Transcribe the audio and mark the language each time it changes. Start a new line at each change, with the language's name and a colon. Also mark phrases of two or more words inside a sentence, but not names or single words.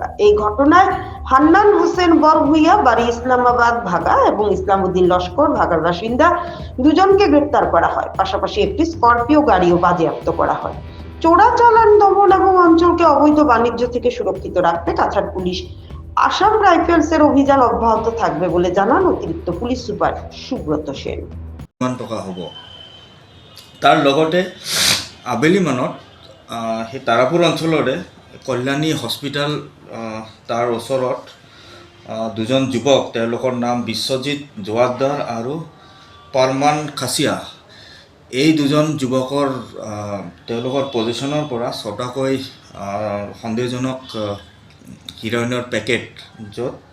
Bangla: এই ঘটনায় হান্নান হোসেন বরভুইয়া, বাড়ি ইসলামাবাদ ভাগা, এবং ইসলামউদ্দিন লস্কর ভাগার বাসিন্দা দুজনকে গ্রেপ্তার করা হয়। পাশাপাশি একটি স্করপিও গাড়িও বাজেয়াপ্ত করা হয়। চোরাচালান দমন এবং অঞ্চলকে অবৈধ বাণিজ্য থেকে সুরক্ষিত রাখতে কাছাড় পুলিশ আসাম রাইফেলসের অভিযান অব্যাহত থাকবে বলে জানান অতিরিক্ত পুলিশ সুপার সুব্রত সেন।
Assamese: টকা হ'ব। তাৰ লগতে আবেলি মানত সেই তাৰাপুৰ অঞ্চলৰে কল্যাণী হস্পিটেল তাৰ ওচৰত দুজন যুৱক, তেওঁলোকৰ নাম বিশ্বজিৎ জোৱাৰদাৰ আৰু পাৰমান খাচিয়া, এই দুজন যুৱকৰ তেওঁলোকৰ পজিশ্যনৰ পৰা ছটাকৈ সন্দেহজনক হিৰ'ইনৰ পেকেট, য'ত